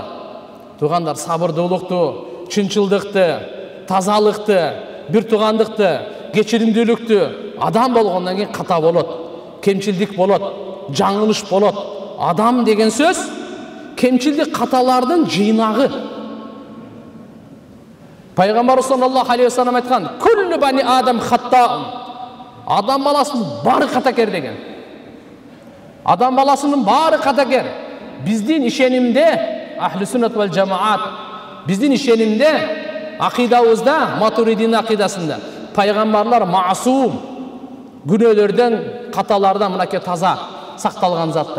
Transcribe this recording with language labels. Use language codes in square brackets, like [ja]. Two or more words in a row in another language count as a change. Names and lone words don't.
[ky] Туугандар, сабырдуулукту, чынчылдыкты, тазалыкты, бир туугандыкты, кечиримдүүлүктү, адам болгондон кийин ката болот, кемчилдик болот, жаңылыш болот. Адам деген сөз кемчилдик, каталардын жыйнагы. Пайгамбар [ar] صلى الله عليه وسلم [ky] айткан: [ar] "كل بني آدم خطاء." [ky] Адам баласынын баары катакер деген. Адам баласынын баары катакер. Биздин ишенимде, [ar] أهل السنة والجماعة, [ky] биздин ишенимде, акидабызда, Матуридин акидасында пайгамбарлар маасум, күнөөлөрдөн, каталардан мынакей таза сакталган заттар.